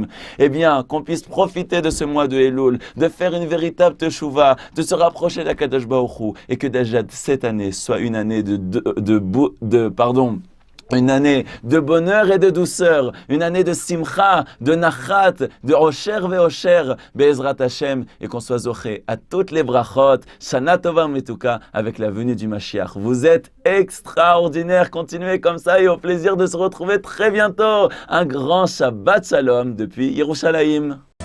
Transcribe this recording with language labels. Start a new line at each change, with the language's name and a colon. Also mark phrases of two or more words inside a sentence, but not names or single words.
French: Eh bien, qu'on puisse profiter de ce mois de Elul, de faire une véritable teshuva, de se rapprocher d'
Hebrew: הקדוש ברוך הוא,
French: et que déjà cette année soit une année une année de bonheur et de douceur, une année de simcha, de nachat, de
Hebrew: עושר ואושר, בעזרת השם,
French: et qu'on soit zoché à toutes les brachot,
Hebrew: שנה טובה מתוקה,
French: avec la venue du Mashiach. Vous êtes extraordinaires, continuez comme ça et au plaisir de se retrouver très bientôt. Un grand
Hebrew: שבת שלום
French: depuis Yerushalayim.